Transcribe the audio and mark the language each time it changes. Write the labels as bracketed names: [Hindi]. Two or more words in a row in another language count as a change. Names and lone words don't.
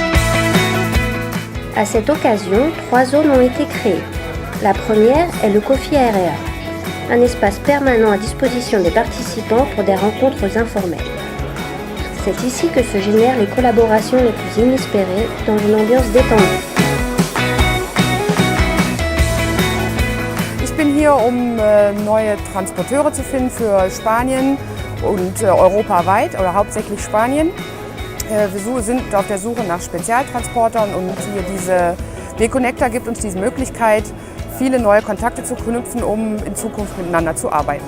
[French] À cette occasion, 3 zones ont été créées. La première est le Coffee Area, un espace permanent à disposition des participants pour des rencontres informelles. C'est ici que se génèrent les collaborations les plus inespérées dans une ambiance détendue. [German] Ich bin hier, um neue Transporteure zu finden für Spanien und europaweit oder hauptsächlich Spanien. Wir sind auf der Suche nach Spezialtransportern und hier diese W-Connecta gibt uns diese Möglichkeit, viele neue Kontakte zu knüpfen, um in Zukunft miteinander zu arbeiten.